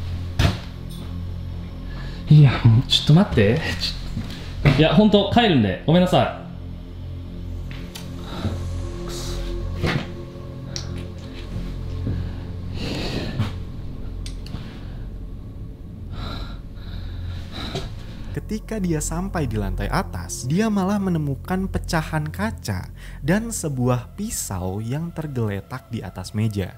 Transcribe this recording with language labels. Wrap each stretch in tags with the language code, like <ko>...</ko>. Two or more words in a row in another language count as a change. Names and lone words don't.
<ja>いや、もうちょっと待って。いや、本当帰るんでごめんなさい。</ja> <id>Ketika dia sampai di lantai atas, dia malah menemukan pecahan kaca dan sebuah pisau yang tergeletak di atas meja.</id>